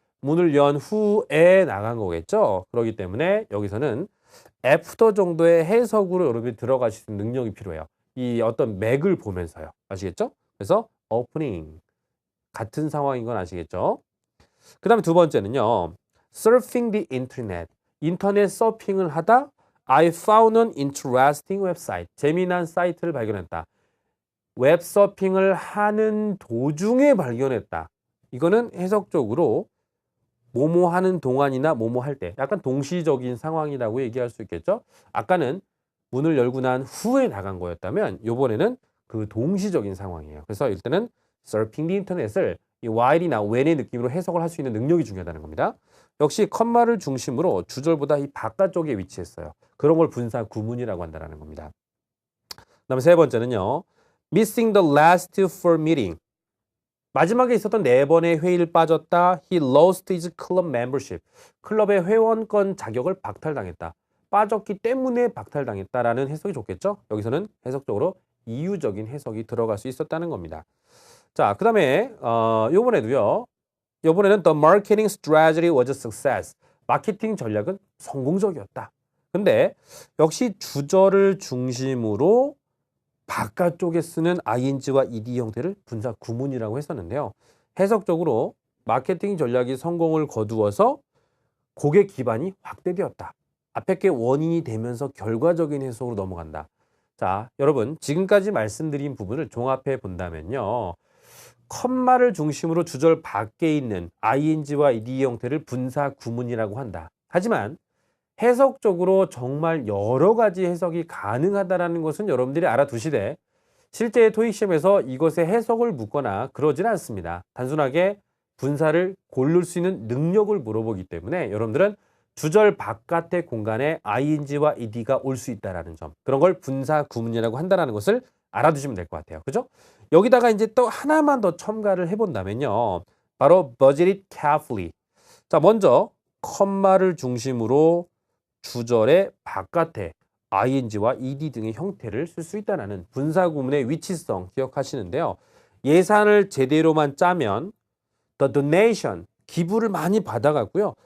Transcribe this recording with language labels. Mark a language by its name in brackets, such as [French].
[Korean] 문을 연 후에 나간 거겠죠. 그렇기 때문에 여기서는 after 정도의 해석으로 여러분이 들어가실 수 있는 능력이 필요해요. 이 어떤 맥을 보면서요. 아시겠죠? 그래서 opening. 같은 상황인 건 아시겠죠? 그 다음에 두 번째는요. [English] Surfing the internet. [Korean] 인터넷 서핑을 하다 [English] I found an interesting website. [Korean] 재미난 사이트를 발견했다. 웹서핑을 하는 도중에 발견했다. 이거는 해석적으로 뭐뭐 하는 동안이나 뭐뭐 할 때 약간 동시적인 상황이라고 얘기할 수 있겠죠. 아까는 문을 열고 난 후에 나간 거였다면 이번에는 그 동시적인 상황이에요. 그래서 일단은 [English] surfing the internet [Korean] 을 이 while이나 when의 느낌으로 해석을 할 수 있는 능력이 중요하다는 겁니다. 역시 컴마를 중심으로 주절보다 이 바깥쪽에 위치했어요. 그런 걸 분사 구문이라고 한다는 겁니다. 그다음에 세 번째는요. [English] Missing the last four meeting. [Korean] 마지막에 있었던 네 번의 회의를 빠졌다. [English] He lost his club membership. [Korean] 클럽의 회원권 자격을 박탈당했다. 빠졌기 때문에 박탈당했다라는 해석이 좋겠죠? 여기서는 해석적으로 이유적인 해석이 들어갈 수 있었다는 겁니다. 자, 그 다음에 요번에도요. 요번에는 [English] the marketing strategy was a success. [Korean] 마케팅 전략은 성공적이었다. 근데 역시 주절을 중심으로 바깥쪽에 쓰는 ing와 ed 형태를 분사 구문이라고 했었는데요. 해석적으로 마케팅 전략이 성공을 거두어서 고객 기반이 확대되었다. 앞에 게 원인이 되면서 결과적인 해석으로 넘어간다. 자, 여러분 지금까지 말씀드린 부분을 종합해 본다면요. 컴마를 중심으로 주절 밖에 있는 ing와 ed 형태를 분사 구문이라고 한다. 하지만 해석적으로 정말 여러 가지 해석이 가능하다는 것은 여러분들이 알아두시되 실제 토익 시험에서 이것의 해석을 묻거나 그러지는 않습니다. 단순하게 분사를 고를 수 있는 능력을 물어보기 때문에 여러분들은 주절 바깥의 공간에 ing와 ed가 올 수 있다는 점, 그런 걸 분사 구문이라고 한다는 것을 알아두시면 될 것 같아요. 그죠? 여기다가 이제 또 하나만 더 첨가를 해본다면요. 바로 [English] budget it carefully. [Korean] 자, 먼저 컴마를 중심으로 주절의 바깥에 ing와 ed 등의 형태를 쓸 수 있다는 분사 구문의 위치성 기억하시는데요. 예산을 제대로만 짜면 the donation, 기부를 많이 받아가고요.